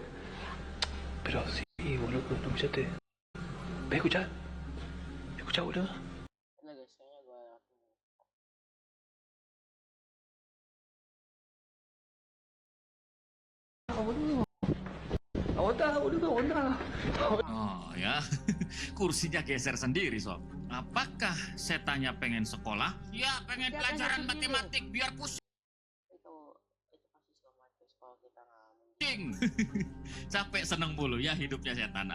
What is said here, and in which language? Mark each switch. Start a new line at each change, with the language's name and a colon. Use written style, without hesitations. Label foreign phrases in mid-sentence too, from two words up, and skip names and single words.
Spanish: Pero sí, boludo, ¿no escuchaste? ¿Ves, escuchá? ¿Escuchá, boludo? Aguanta, boludo, aguanta.
Indonesian: Oh ya, kursinya geser sendiri sob. Apakah setannya pengen sekolah? Ya pengen pelajaran matematik biar pusing. Itu pasti sekolah kita ngalamin. Capek seneng mulu ya hidupnya setan.